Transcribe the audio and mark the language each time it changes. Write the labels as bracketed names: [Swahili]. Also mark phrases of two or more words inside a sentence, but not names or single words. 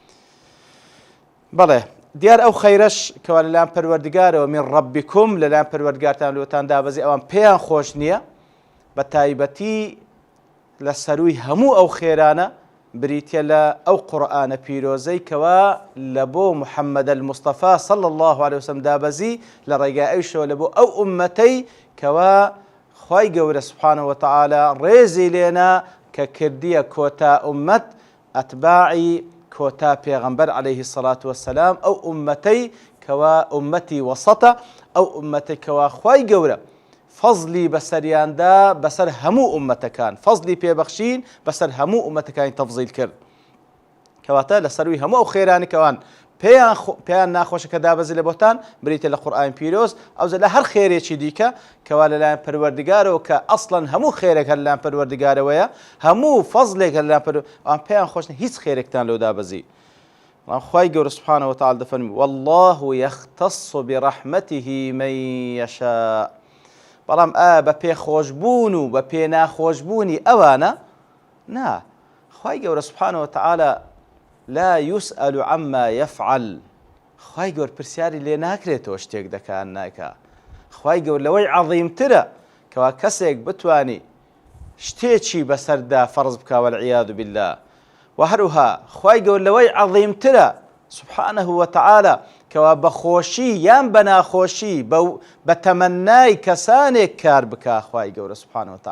[Central Kurdish] بەڵێ دیار ئەو خەیرەش کەوا لەلایەن پەروەردگارەوە من ڕەبیکم لەلایەن پەروەردگارتان لۆتان دابەزی ئەوان پێیان خۆش نییە بە تایبەتی لە سەروی هەموو ئەو خێرانە بریتە لە ئەو قورئانە پیرۆزەی کەوا لە بۆ محەممەد المستەفا [Arabic] صلی الله عليه وسلم [Central Kurdish] دابەزی لە ڕێگای ئەویشەوە لە بۆ ئەو ئومەتەی کەوا خوای گەورە [Arabic] سبحانه وتعالى [Central Kurdish] ڕێزی لێنا کە کردیە کۆتا ئومەت ئەتباعی کۆتا پێغەمبەر [Arabic] عليه الصلاة والسلام [Central Kurdish] ئەو ئومەتەی کەوا ئومەتی وەسەتە ئەو ئومەتەی کەوا خوای گەورە فەزلی بەسەریاندا بەسەر هەموو ئومەتەکان فەزلی پێبەخشین بەسەر هەموو ئومەتەکانی تەفزیل کرد کەواتە لە سەروی هەموو ئەو خێرانی کەوان پێیان ناخۆشە کە دابەزی لە بۆتان بریتە لە قورئانی پیرۆز ئەوزە لە هەر خێرێکی دیکە کەوا لەلایەن پەروەردگارەوە کە ئەسڵەن هەموو خێرێک هەر لەلایەن پەروەردگارەوەیە هەموو فەزلێک هەر لەلایەن ئەوان پێیان خۆش هیچ خێرێکتان لەو دابەزی. خوای گەورە [Arabic] سبحانه وتعالى [Central Kurdish] دەفەرمی [Arabic] والله يختص برحمته من يشاء. [Central Kurdish] بەڵام بە پێخۆشبوون و بە پێ ناخۆشبوونی ئەوانە نا خوای گەورە [Arabic] سبحانه وتعالى لا يسأل عما يفعل. [Central Kurdish] خوای گەورە پرسیاری لێ ناکرێتەوە شتێک دەکات ناکا. خوای گەورە لەوەی عەظیمترە کەوا کەسێک بتوانی شتێکی بەسەردا فەرز بکا [Arabic] والعیاذ بالله [Central Kurdish] و هەروها خوای گەورە لەوەی عەظیمترە [Arabic] سبحانه وتعالى [Central Kurdish] کەوا بەخۆشی یان بە ناخۆشی بە تەمەنای کەسانێک کار بکا خوای گەورە [Arabic] سبحانه وتعالى.